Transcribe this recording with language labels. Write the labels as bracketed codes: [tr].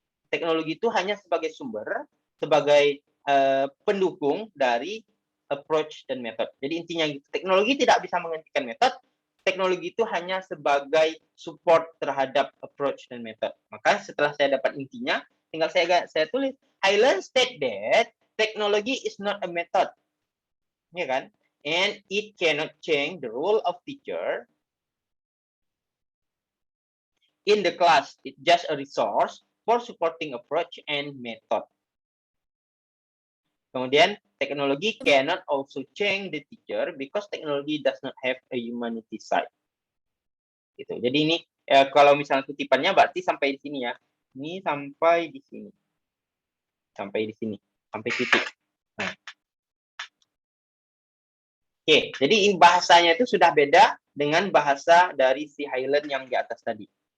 [id] Teknologi itu hanya sebagai sumber, sebagai pendukung dari approach dan method. Jadi intinya teknologi tidak bisa menggantikan metode. Teknologi itu hanya sebagai support terhadap approach dan method. Maka setelah saya dapat intinya, tinggal saya tulis. [en] Hyland state that technology is not a method. [id] Ya kan? [en] And it cannot change the role of teacher in the class. It's just a resource for supporting approach and method. [id] Kemudian, [en] technology cannot also change the teacher because technology does not have a humanity side. [id] Gitu. Jadi ini kalau misalnya kutipannya berarti sampai di sini ya. Ini sampai di sini. Sampai di sini. Sampai titik. Nah. Oke, jadi bahasanya itu sudah beda dengan bahasa dari si Hyland yang di atas tadi.